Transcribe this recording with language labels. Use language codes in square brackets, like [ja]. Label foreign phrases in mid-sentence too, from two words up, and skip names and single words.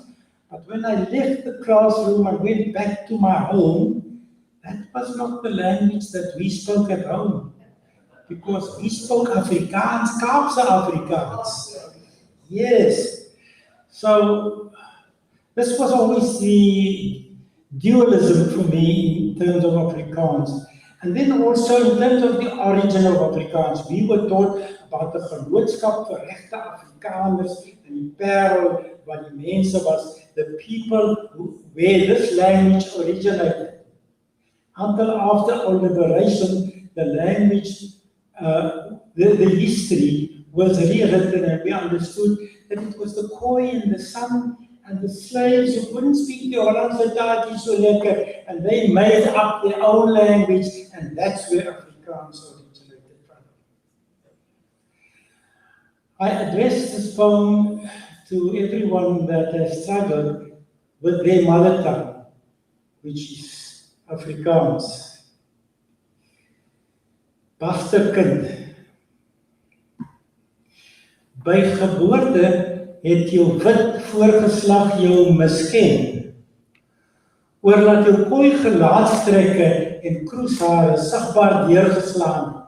[en] But when I left the classroom and went back to my home, that was not the language that we spoke at home, because we spoke Afrikaans, Kaapse Afrikaans. Yes. So this was always the dualism for me in terms of Afrikaans. And then also in terms of the origin of Afrikaans, we were taught about the [af] genootskap vir regte Afrikaners en die Parel, wat die mense was, [en] the people where this language originated. Until after our liberation, the language, the history was rewritten, and we understood that it was the Khoi and the San and the slaves who couldn't speak the [af] Hollandse taal so lekker, [en] and they made up their own language, and that's where Afrikaans originated from. I address this poem to everyone that has struggled with their mother tongue, which is Afrikaans. [af] Bastardkind, by geboorte het jou wit voorgeslag jou misken, oorlaat jou Khoi gelaatstrekke en kroeshare sigbaar deurgeslaan het.